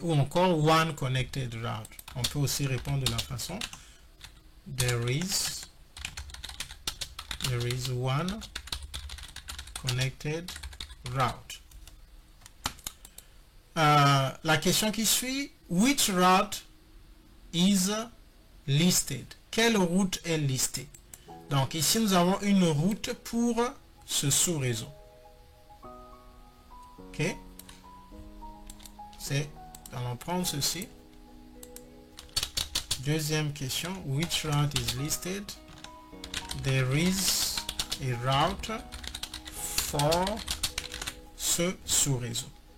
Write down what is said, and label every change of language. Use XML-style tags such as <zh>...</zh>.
<fr>Ou encore</fr> <en>one connected route.</en> <fr>On peut aussi répondre de la façon</fr> <en>there is one connected route.</en> <fr>La question qui suit,</fr> <en>which route is listed?</en> <fr>Quelle route est listée? Donc ici nous avons une route pour ce sous-réseau. Ok, c'est, allons prendre ceci. Deuxième question,</fr> <en>which route is listed? There is a route for</en> <fr>ce sous-réseau.</fr>